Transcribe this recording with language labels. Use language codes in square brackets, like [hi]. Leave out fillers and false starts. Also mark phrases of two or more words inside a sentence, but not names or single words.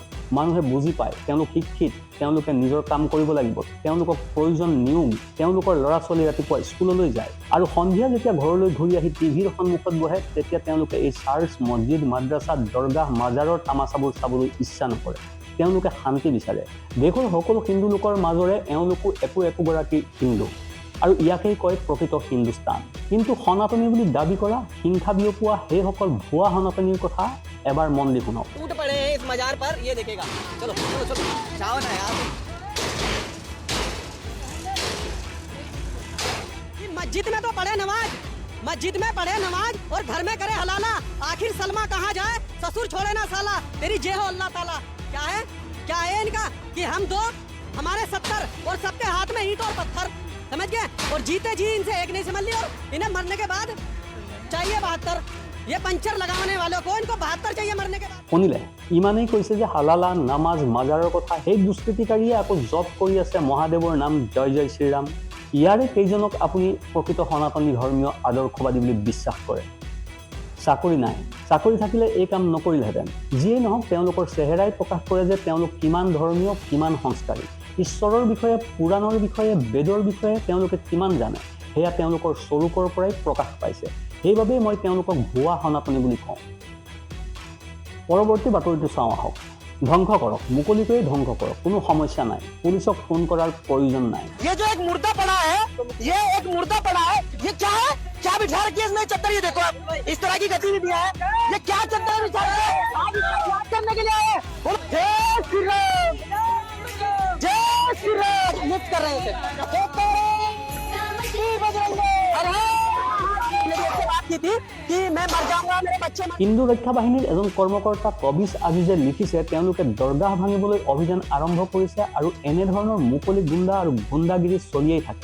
[as] মানুহে বুজি পায়, তেওঁলোক শিক্ষিত, তেওঁলোকে নিজৰ কাম কৰিব লাগিব, তেওঁলোকক প্ৰয়োজন নিয়োগ, তেওঁলোকৰ ল'ৰা ছোৱালী ৰাতিপুৱা স্কুললৈ যায় আৰু সন্ধিয়া যেতিয়া ঘৰলৈ ঘূৰি আহি টিভিৰ সন্মুখত বহে, তেতিয়া তেওঁলোকে এই চাৰ্চ, মছজিদ, মাদ্ৰাছা, দৰগাহ, মাজাৰৰ তামাচাবোৰ চাবলৈ ইচ্ছা নকৰে। তেওঁলোকে শান্তি বিচাৰে। দেশৰ সকলো হিন্দু লোকৰ মাজৰে এওঁলোকো একোগৰাকী হিন্দু, আৰু ইয়াকেই কয় প্ৰকৃত হিন্দুস্তান। কিন্তু সনাতনী বুলি দাবী কৰা, হিংসা বিয়পোৱা সেইসকল ভুৱা সনাতনীৰ কথা এবাৰ মন দি শুনক। [hi] मस्जिद में तो पढ़े नमाज, मस्जिद में पढ़े नमाज और घर में करे हलाला। आखिर सलमा कहाँ जाए, ससुर छोड़े ना साला, तेरी जय हो अल्लाह ताला। क्या है इनका कि हम दो, हमारे 70 और सबके हाथ में ईंट और पत्थर, समझ गए? और जीते जी इनसे एक नहीं समझ ली, और इन्हें मरने के बाद चाहिए 72। ये पंचर लगाने वालों को इनको 72 चाहिए मरने के बाद। [as] শুনিলে, ইমানেই কৈছে যে হালালা, নামাজ, মাজাৰৰ কথা। সেই দুষ্কৃতিকাৰীয়ে আকৌ জপ কৰি আছে মহাদেৱৰ নাম, জয় জয় শ্ৰীৰাম। ইয়াৰে কেইজনক আপুনি প্ৰকৃত সনাতনী ধৰ্মীয় আদৰ্শবাদী বুলি বিশ্বাস কৰে? চাকৰি নাই, চাকৰি থাকিলে এই কাম নকৰিলেহেঁতেন। যিয়েই নহওক, তেওঁলোকৰ চেহেৰাই প্ৰকাশ কৰে যে তেওঁলোক কিমান ধৰ্মীয়, কিমান সংস্কাৰী। ঈশ্বৰৰ বিষয়ে, পুৰাণৰ বিষয়ে, বেদৰ বিষয়ে তেওঁলোকে কিমান জানে, সেয়া তেওঁলোকৰ স্বৰূপৰ পৰাই প্ৰকাশ পাইছে। সেইবাবেই মই তেওঁলোকক ভুৱা সনাতনী বুলি কওঁ। পৰৱৰ্তী বাতৰিটো চাওঁ আহক। ধ্বংস কৰক, মুকলিকৈ ধ্বংস কৰক, কোনো সমস্যা নাই। পুলিচক ফোন কৰাৰ প্ৰয়োজন নাই। [hi] ये जो एक मुर्दा पड़ा है, ये एक मुर्दा पड़ा है, ये क्या है? क्या बिठा रखी है इसमें चद्दर? ये देखो आप, इस तरह की गतिविधियां है। ये क्या चद्दर बिछा रखे हैं? आप इसका इलाज करने के लिए आए हैं? बोलो जय श्री राम, जय श्री राम। मुक्त कर रहे हैं [as] হিন্দু ৰক্ষা বাহিনীৰ এজন কৰ্মকৰ্তা কবিছ আজিজে লিখিছে, তেওঁলোকে দৰগাহ ভাঙিবলৈ অভিযান আৰম্ভ কৰিছে আৰু এনেধৰণৰ মুকলি গুণ্ডা আৰু গুণ্ডাগিৰি চলিয়েই থাকে।